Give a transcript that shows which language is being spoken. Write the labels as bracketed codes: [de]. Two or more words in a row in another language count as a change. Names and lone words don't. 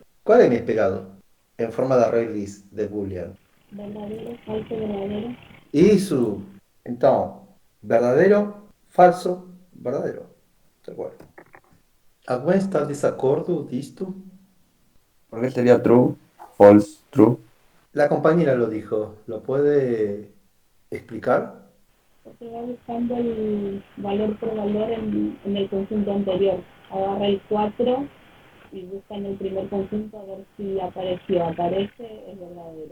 [es] ¿Cuál es mi esperado? En forma de [en] array list [es] de boolean. Verdadero, falso, verdadero. Entonces, verdadero, falso, verdadero. ¿De acuerdo? ¿Alguien está en desacuerdo disto? ¿Por qué sería [en] true, false, true? [es] La compañera lo dijo. ¿Lo puede explicar? Porque va buscando el valor por valor en el conjunto anterior. Agarra el 4 y busca en el primer conjunto a ver si apareció. Aparece, es verdadero.